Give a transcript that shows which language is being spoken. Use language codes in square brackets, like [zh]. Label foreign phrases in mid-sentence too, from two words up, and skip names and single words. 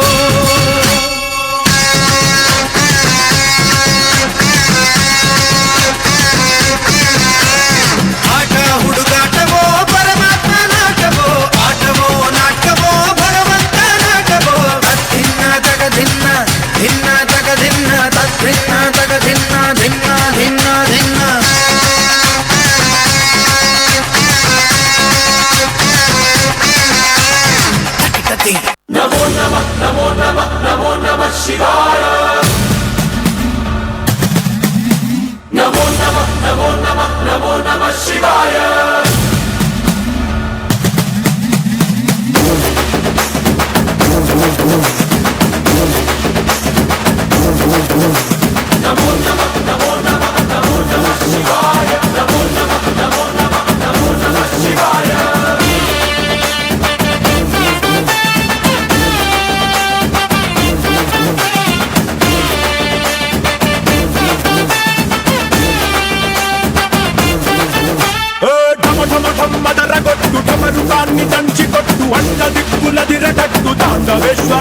[kn] ಆಟ ಹುಡುಗಾಟವೋ, ಪರಮಾತ್ಮ ನಾಟವೋ, ಆಟವೋ ನಾಟವೋ, ಭಗವಂತ ನಾಟವೋ. ತದ್ದಿನ್ನ ತಗದಿನ್ನ ಧಿನ್ನ ತಗದಿನ್ನ, ತದ್ದಿನ್ನ ತಗದಿನ್ನ ಧಿನ್ನ ಧಿನ್ನ ಧಿನ್ನ. ತಟಿ [sa] ನಮೋ ನಮಃ ನಮೋ ನಮಃ ನಮೋ ನಮಃ ಶಿವಾಯ. ನಮೋ ನಮಃ ನಮೋ ನಮಃ ನಮೋ ನಮಃ ಶಿವಾಯ. ನಮೋ ನಮಃ ನಮೋ ನಮಃ ನಮೋ ನಮಃ ಶಿವಾಯ. ನಮೋ ನಮಃ ನಮೋ ನಮಃ ನಮೋ ನಮಃ ಶಿವಾಯ. [te] ఢమఢమఢమ్మదరగొట్టు ఢమరుకాన్ని దంచికొట్టు అండ దిక్కులదిరగట్టు తాండవేశ్వర.